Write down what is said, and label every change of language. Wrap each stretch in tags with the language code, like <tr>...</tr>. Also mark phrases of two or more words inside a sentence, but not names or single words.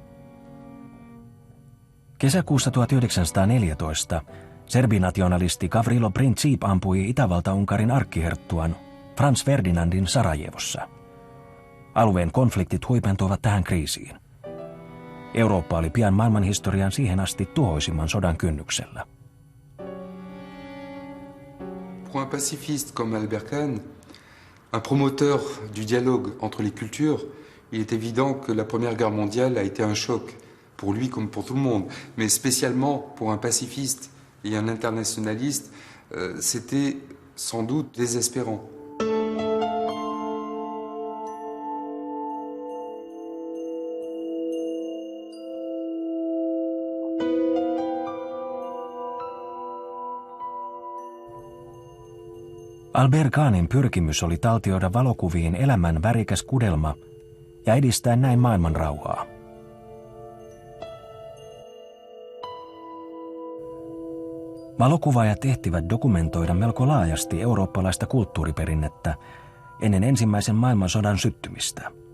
<fi>Kesäkuussa 1914 serbinationalisti Gavrilo Princip ampui Itävalta-Unkarin arkkiherttuan Franz Ferdinandin Sarajevossa. Alueen konfliktit huipentuivat tähän kriisiin. Eurooppa oli pian maailmanhistorian siihen asti tuhoisimman sodan kynnyksellä.</fi> <fr>Pour un pacifiste comme Albert Kahn, un promoteur du dialogue entre les cultures, il est évident que la Première Guerre mondiale a été un choc pour lui comme pour tout le monde, mais spécialement pour un pacifiste et un internationaliste, c'était sans doute désespérant.</fr> <fi>Albert Kahnin pyrkimys oli taltioida valokuviin elämän värikäs kudelma ja edistää näin maailman rauhaa. Valokuvaajat ehtivät dokumentoida melko laajasti eurooppalaista kulttuuriperinnettä ennen ensimmäisen maailmansodan syttymistä.</fi>